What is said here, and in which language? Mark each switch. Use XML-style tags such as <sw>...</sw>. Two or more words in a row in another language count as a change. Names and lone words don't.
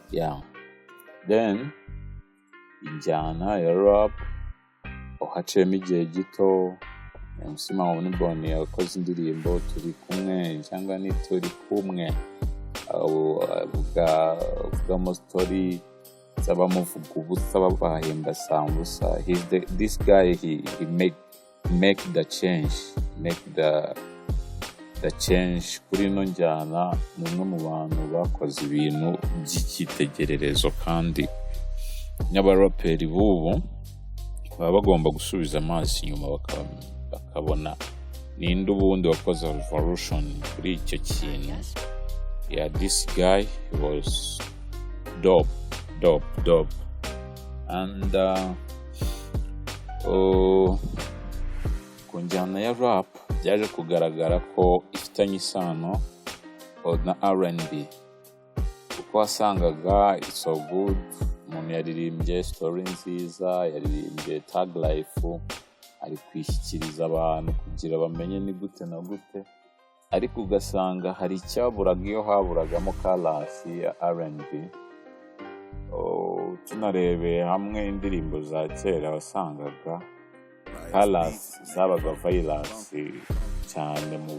<rw>Then injyana ya rap haciyemo igihe gito MC Mawunibone yakoze indirimbo turi kumwe cyangwa ni turi kumwe avugamo story z'abamuvuga ubusa babahemba sambusa.</rw> <en>This guy he make the change</en> <rw>kuri ino njyana. Ni umwe mu bantu bakoze ibintu by'icyitegererezo kandi n'abaraperi b'ubu baba bagomba gusubiza amaso inyuma bakabona ninde ubundi wakoze revolution kuri icyo kintu.</rw> <en>This guy was dope.</en> <rw>And ku njyana ya rap byaje kugaragara ko ifitanye isano na R&B kuko wasangaga</rw> <en>it's so good.</en> <rw>Umuntu yaririmbye story nziza, yaririmbye tag life, ari kwishyikiriza abantu kugira bamenye ni gute na gute, ariko ugasanga hari icyaburaga iyo haburagamo kalasi ya R&B. Tunarebeye hamwe indirimbo za kera wasangaga kalasi zabaga violence cyane mu</rw>